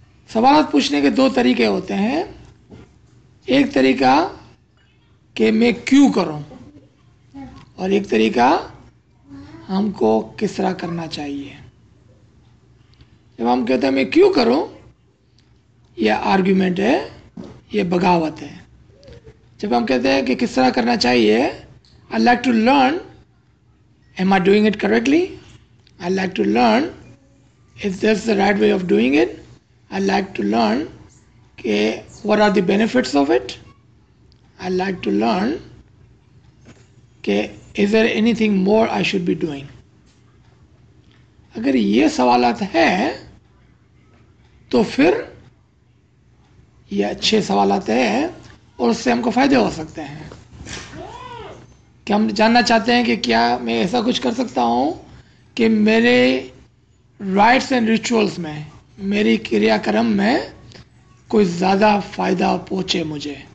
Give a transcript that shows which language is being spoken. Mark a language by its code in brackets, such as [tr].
[ur] سوالات پوچھنے کے دو طریقے ہوتے ہیں، ایک طریقہ کہ میں کیوں کروں، اور ایک طریقہ ہم کو کس طرح کرنا چاہیے۔ جب ہم کہتے ہیں میں کیوں کروں، یہ آرگیومنٹ ہے، یہ بغاوت ہے۔ جب ہم کہتے ہیں کہ کس طرح کرنا چاہیے، [en] I like to learn, am I doing it correctly? I like to learn, is this the right way of doing it? I like to learn کہ what are the benefits of it? I like to learn کہ is there anything more I should be doing? [ur] اگر یہ سوالات ہیں تو پھر یہ اچھے سوالات ہیں، اور اس سے ہم کو فائدے ہو سکتے ہیں. کہ ہم جاننا چاہتے ہیں کہ کیا میں ایسا کچھ کر سکتا ہوں کہ میرے رائٹس اینڈ ریچولس میں، میری کریا کرم میں کوئی زیادہ فائدہ پہنچے مجھے.